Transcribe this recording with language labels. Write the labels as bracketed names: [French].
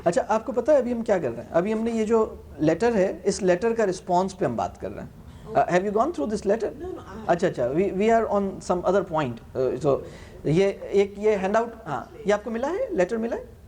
[Urdu] اچھا آپ کو پتہ ہے ابھی ہم کیا کر رہے ہیں, ابھی ہم نے یہ جو لیٹر ہے اس لیٹر کا رسپانس پہ ہم بات کر رہے ہیں. [English] Have you gone through this letter? No, اچھا we are on some other point. [Urdu] So یہ ہینڈ آؤٹ, ہاں یہ آپ کو ملا ہے, لیٹر ملا ہے.